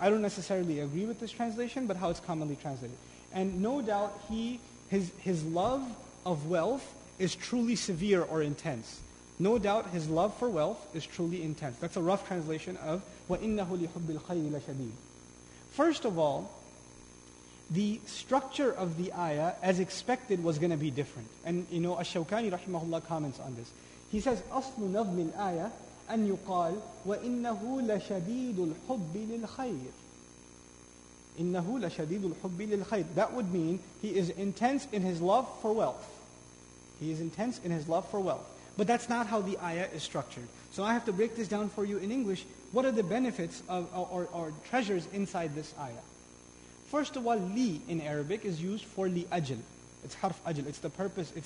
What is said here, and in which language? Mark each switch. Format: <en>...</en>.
<en>I don't necessarily agree with this translation, but how it's commonly translated. And no doubt his love of wealth is truly severe or intense. No doubt his love for wealth is truly intense. That's a rough translation of</en> <ar>وَإِنَّهُ لِحُبِّ الْخَيْرِ لَشَدِيدٌ.</ar> <en>First of all, the structure of the ayah, as expected, was going to be different. And Ash-Shawkani rahimahullah comments on this. He says,</en> <ar>أَصْلُ نَظْمِ الْآيَةِ أَنْ يُقَالْ وَإِنَّهُ لَشَدِيدُ الْحُبِّ لِلْخَيْرِ. إِنَّهُ لَشَدِيدُ الْحُبِّ لِلْخَيْرِ.</ar> <en>That would mean he is intense in his love for wealth. He is intense in his love for wealth. But that's not how the ayah is structured. So I have to break this down for you in English. What are the benefits or treasures inside this ayah? First of all, li in Arabic is used for li ajl. It's harf ajl. It's the purpose.</en>